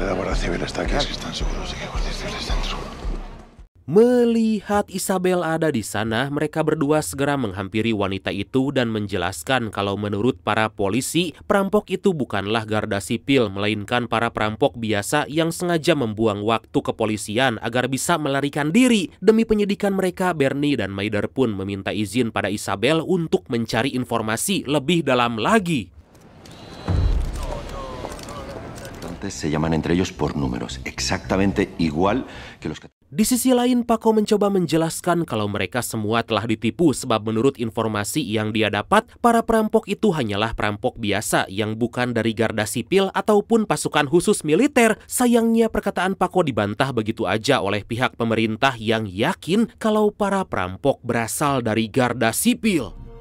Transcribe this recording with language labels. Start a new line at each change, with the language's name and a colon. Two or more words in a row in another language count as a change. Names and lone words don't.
Indonesian: Melihat Isabel ada di sana, mereka berdua segera menghampiri wanita itu dan menjelaskan kalau menurut para polisi, perampok itu bukanlah garda sipil, melainkan para perampok biasa yang sengaja membuang waktu kepolisian agar bisa melarikan diri. Demi penyidikan mereka, Bernie dan Maider pun meminta izin pada Isabel untuk mencari informasi lebih dalam lagi.
Spanish: Se llaman entre ellos por números, exactamente igual que los que...
Indonesian: Di sisi lain, Paco mencoba menjelaskan kalau mereka semua telah ditipu sebab menurut informasi yang dia dapat, para perampok itu hanyalah perampok biasa yang bukan dari garda sipil ataupun pasukan khusus militer. Sayangnya perkataan Paco dibantah begitu aja oleh pihak pemerintah yang yakin kalau para perampok berasal dari garda sipil.